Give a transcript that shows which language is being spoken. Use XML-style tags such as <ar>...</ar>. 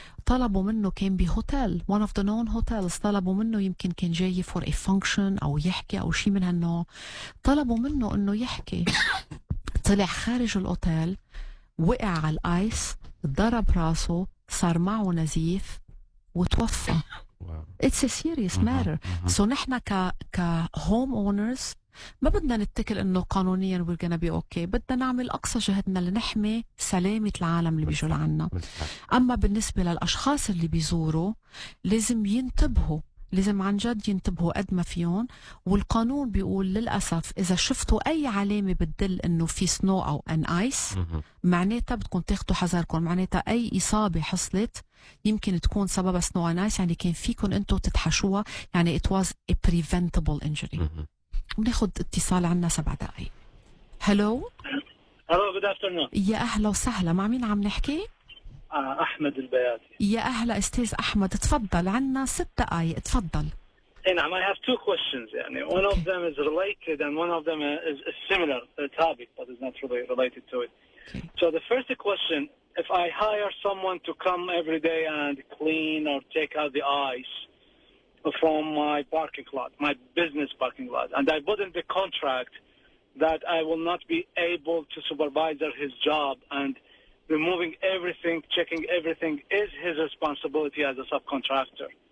<ar>طلبوا منه، كان بهوتيل</ar> <en>one of the known hotels،</en> <ar>طلبوا منه يمكن كان جاي</ar> <en>for a function</en> <ar>أو يحكي أو شي من هالنوع. طلبوا منه إنه يحكي، طلع خارج الأوتيل، وقع على الآيس، ضرب راسه، صار معه نزيف وتوفى.</ar> <en>It's a serious matter.</en> <ar>So نحن ك home owners ما بدنا نتكل انه قانونيا</ar> <en>we're gonna be okay.</en> <ar>بدنا نعمل اقصى جهدنا لنحمي سلامة العالم اللي بيجوا لعنا. اما بالنسبة للاشخاص اللي بيزوروا لازم ينتبهوا، لازم عن جد ينتبهوا قد ما فيهم. والقانون بيقول للأسف إذا شفتوا أي علامة بتدل إنه في سنو أو أن آيس، معناتها بدكم تاخدوا حذركم، معناتها أي إصابة حصلت يمكن تكون سببها سنو أن آيس، يعني كان فيكم أنتوا تتحشوها، يعني</ar> <en>it was a preventable injury.</en> <ar>وناخد اتصال عنا 7 دقايق. هلو.</ar> <en>good afternoon.</en> <ar>يا أهلا وسهلا، مع مين عم نحكي؟ أحمد البياتي. يا أهلا أستاذ أحمد، تفضل، عنا 6 دقايق، تفضل.</ar> <en>نعم, I have 2 questions. يعني one of them is related and one of them is a similar topic but is not really related to it. Okay. So the first question, if I hire someone to come every day and clean or take out the ice from my parking lot, my business parking lot, and I put in the contract that I will not be able to supervise his job, and removing everything, checking everything is his responsibility as a subcontractor.</en>